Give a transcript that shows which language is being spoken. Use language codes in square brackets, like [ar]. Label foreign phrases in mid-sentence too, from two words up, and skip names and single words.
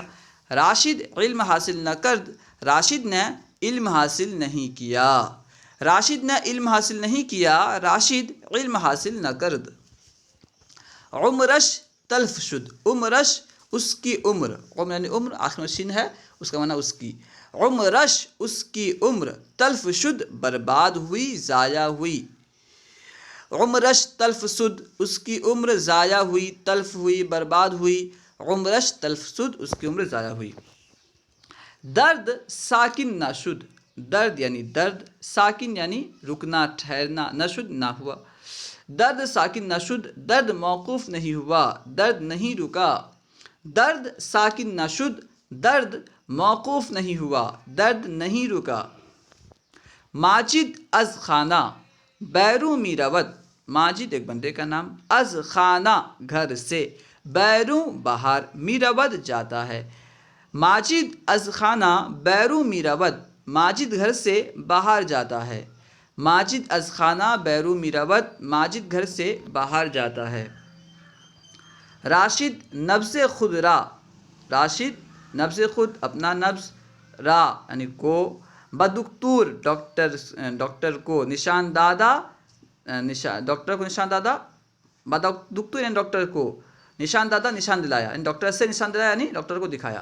[fa] راشد علم حاصل نہ کرد، [ur] راشد نے علم حاصل نہیں کیا، راشد نے علم حاصل نہیں کیا، [fa] راشد علم حاصل نہ کرد۔ عمرش تلف شد، [ur] عمرش اس کی عمر، عمر یعنی عمر، آخر میں شین ہے، اس کا معنی اس کی، عمرش اس کی عمر، [fa] تلف شد [ur] برباد ہوئی، ضائع ہوئی۔ [fa] عمرش تلف شد [ur] اس کی عمر ضائع ہوئی، تلف ہوئی، برباد ہوئی، [fa] عمرش تلف شد [ur] اس کی عمر ضائع ہوئی۔ [fa] درد ساکن نہ شد، [ur] درد یعنی درد، ساکن یعنی رکنا، ٹھہرنا، [fa] نہ شد [ur] نہ ہوا، [fa] درد ساکن نہ شد، [ur] درد موقوف نہیں ہوا، درد نہیں رکا۔ [fa] درد ساکن نہ شد، [ur] درد موقوف نہیں ہوا، درد نہیں رکا۔ [fa] ماجد از خانہ بیرون می رود، [ur] ماجد ایک بندے کا نام، [fa] از خانہ [ur] گھر سے، بیرون باہر، [fa] می رود [ur] جاتا ہے۔ [fa] ماجد از خانہ بیرون می رود، [ur] ماجد گھر سے باہر جاتا ہے۔ [fa] ماجد از خانہ بیرون می رود، [ur] ماجد گھر سے باہر جاتا ہے۔ [fa] راشد نبض خود را، راشد نبض خود [ur] اپنا نبض، را یعنی کو، بدکتور ڈاکٹر کو [fa] نشان دادا، [ur] ڈاکٹر کو [fa] نشان دادا، [ur] بدکتور یعنی ڈاکٹر کو [fa] نشان دادا، [ur] نشان دلایا، یعنی ڈاکٹر سے نشان دلایا یعنی ڈاکٹر کو دکھایا۔